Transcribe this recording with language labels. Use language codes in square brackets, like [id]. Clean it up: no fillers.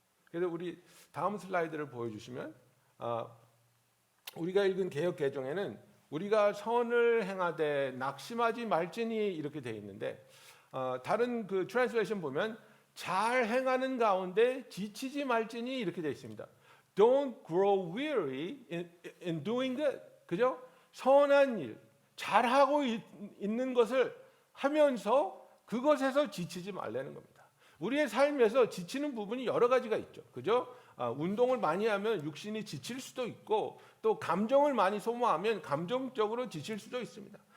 [ko] 그래서 우리 다음 슬라이드를 보여주시면 우리가 읽은 개역 개정에는 우리가 선을 행하되 낙심하지 말지니 이렇게 되어 있는데 다른 그 트랜슬레이션 보면 잘 행하는 가운데 지치지 말지니 이렇게 되어 있습니다. [en] Don't grow weary in doing good. [ko] 그죠? 선한 일, 잘하고 있는 것을 하면서 그것에서 지치지 말라는 겁니다. 우리의 삶에서 지치는 부분이 여러 가지가 있죠. 그죠? 운동을 많이 하면 육신이 지칠 수도 있고 또 감정을 많이 소모하면 감정적으로 지칠 수도 있습니다.